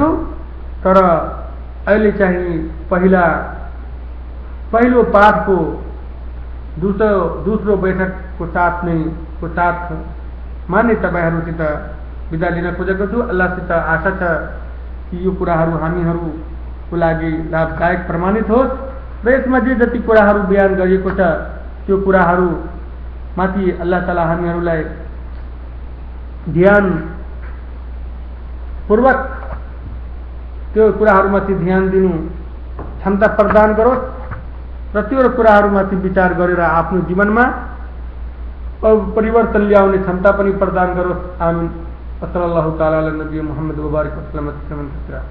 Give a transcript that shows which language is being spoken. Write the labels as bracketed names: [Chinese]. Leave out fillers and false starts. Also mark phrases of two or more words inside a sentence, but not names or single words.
[Nepali] तर अहिले चाहिँ पहिलो पाठको दूसरो बैठकको साथ माने तपाईहरुसित बिदा लिन खोजेको छु। अल्लाहसित आशा छ कि यो कुराहरू हामीहरूको लागि लाभदायक प्रमाणित होस् र यसमा जे जति कुराहरू बयान गरिएको छ त्यो कुराहरू माथि अल्लाह ताला हामीहरूलाई ध्यान पूर्वक त्यो कुराहरूमाथि ध्यान दिनु क्षमता प्रदान गरोस् र त्यो कुराहरूमाथि विचार गरेर आफ्नो जीवनमा परिवर्तन ल्याउने क्षमता पनि प्रदान गरोस्। आमीन। [Arabic] صلى الله تعالى على النبي محمد و بارك و سلم.